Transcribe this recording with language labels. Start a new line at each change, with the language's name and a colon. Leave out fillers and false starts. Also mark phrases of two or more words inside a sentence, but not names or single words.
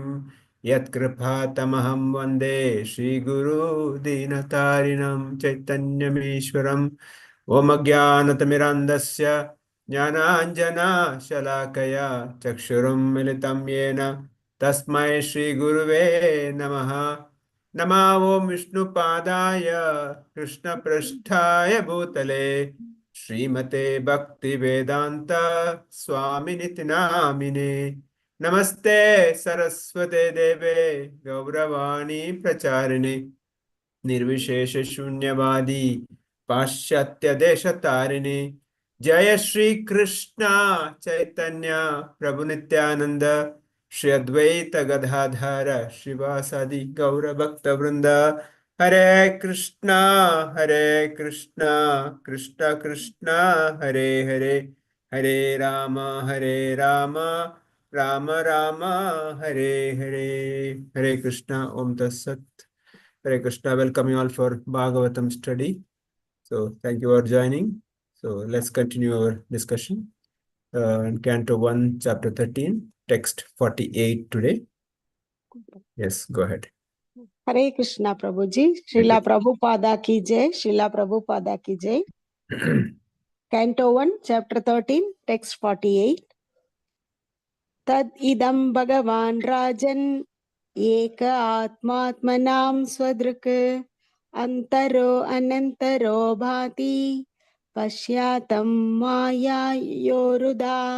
Sanskrit: ಯತ್ಕೃಪಾತಮಹಂ ವಂದೇ ಶ್ರೀಗುರು ದೀನತಾರಿಣಂ ಚೈತನ್ಯಮೀಶ್ವರಂ. ಓಂ ಅಜ್ಞಾನತಿಮಿರಾಂಧಸ್ಯ ಜ್ಞಾನಾಂಜನಶಲಾಕಯ ಚಕ್ಷುರುಂ ಮಿಲಿತಂ ಯೇನ ತಸ್ಮೈ ಶ್ರೀಗುರುವೇ ನಮಃ. ನಮೋ ಓಂ ವಿಷ್ಣುಪಾದಾಯ ಕೃಷ್ಣಪೃಷ್ಠಾಯ ಭೂತಲೆ ಶ್ರೀಮತೆ ಭಕ್ತಿವೇದಾಂತ ಸ್ವಾಮಿನಿತಿ ನಾಮಿನೇ. ನಮಸ್ತೆ ಸರಸ್ವತೆ ದೇವೆ ಗೌರವಾಣಿ ಪ್ರಚಾರಿಣಿ ನಿರ್ವಿಶೇಷ ಶೂನ್ಯವಾದಿ ಪಾಶ್ಚಾತ್ಯ ದೇಶ ತಾರಿಣಿ. ಜಯ ಶ್ರೀ ಕೃಷ್ಣ ಚೈತನ್ಯ ಪ್ರಭು ನಿತ್ಯಾನಂದ ಶ್ರೀ ಅದ್ವೈತ ಗದಾಧರ ಶ್ರೀವಾಸಾದಿ ಗೌರ ಭಕ್ತ ವೃಂದ. ಹರೇ ಕೃಷ್ಣ ಕೃಷ್ಣ ಕೃಷ್ಣ ಹರೇ ಹರೇ. ಹರೇ ರಾಮ ರಾಮ ರಾಮ ಹರೇ ಹರೇ. ಹರೇ ಕೃಷ್ಣ. ಓಂ ತತ್ಸತ್. Hare Krishna.
English: Welcome you all for Bhagavatam study. So thank you for joining. So let's continue our discussion. In Canto 1, Chapter 13, Text 48 today. Yes, go ahead.
Hindi: हरे कृष्ण प्रभुजी. श्रीला प्रभुपाद की जय. श्रीला प्रभुपाद की जय.
English: Canto 1, Chapter 13, Text 48.
Sanskrit: ತದ್ ಇದಂ ಭಗವಾನ್ ರಾಜನ್ ಏಕ ಆತ್ಮಾತ್ಮನಾಂ ಸ್ವದೃಕ್ ಅಂತರೋ ಅನಂತರೋ ಭಾತಿ ಪಶ್ಯಾತಂ ಮಾಯಾಯೋರುದಾ.